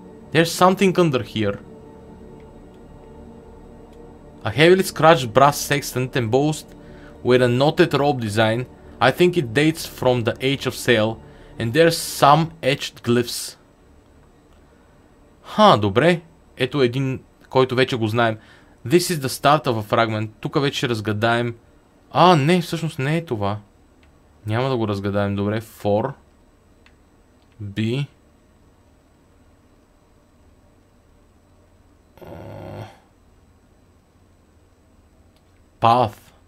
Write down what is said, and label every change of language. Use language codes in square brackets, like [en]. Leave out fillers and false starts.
[en] There's something under here. A heavily scratched brass sextant embossed with a knotted rope design. I think it dates from the age of sail. And there's some etched glyphs. [bg] Добре. Ето един, който вече го знаем. [en] This is the start of a fragment. [bg] Тук вече ще разгадаем. Не, всъщност не е това. Няма да го разгадаем. Добре. [en] For B Path.